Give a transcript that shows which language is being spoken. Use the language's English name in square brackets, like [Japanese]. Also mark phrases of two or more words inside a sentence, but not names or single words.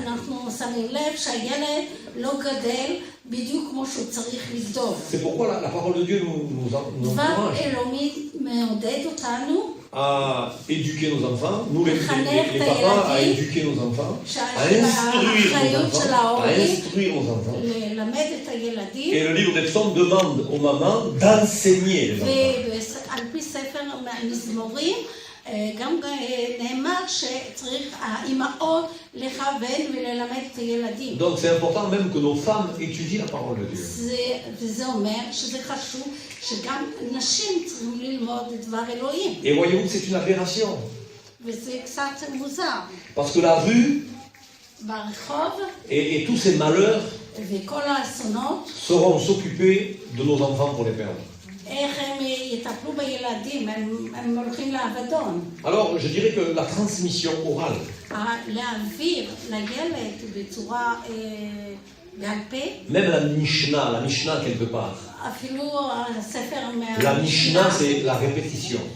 [French] C'est pourquoi la parole de Dieu nous encourage à éduquer nos enfants, nous les papas, à éduquer nos enfants, à instruire nos enfants. Et le livre des psaumes demande aux mamans d'enseigner les enfants. [Hebrew] גם נאמר שצריך האימהות לכוון וללמד את הילדים. [French] Donc c'est important même que nos femmes étudient la parole de Dieu. [Hebrew] וזה אומר שזה חשוב שגם נשים צריכים ללמוד את דבר אלוהים. [French] Et voyez-vous que c'est une aberration. [Hebrew] וזה קצת מוזר. [French] Parce que la rue Et tous ces malheurs sauront s'occuper de nos enfants pour les perdre. Alors, je dirais que la transmission orale, même la Mishnah quelque part, la Mishnah c'est la répétition.